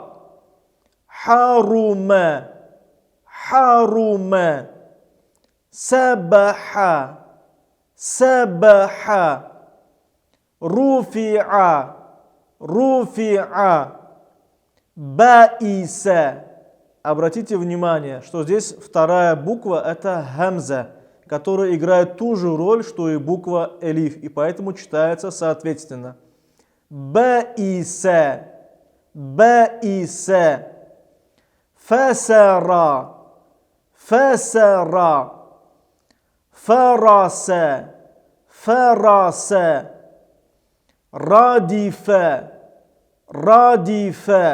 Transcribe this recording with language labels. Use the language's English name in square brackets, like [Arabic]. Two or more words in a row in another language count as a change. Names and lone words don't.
[Arabic] حَرُمَ حَرُمَ سَبَحَ سَبَحَ رُفِعَ رُفِعَ بَائِسَ. [Russian] Обратите внимание, что здесь вторая буква это хамза, которая играет ту же роль, что и буква элиф, и поэтому читается соответственно. [Arabic] بَائِسَ بَائِسَ فسر فسر فرس فرس ردف ردف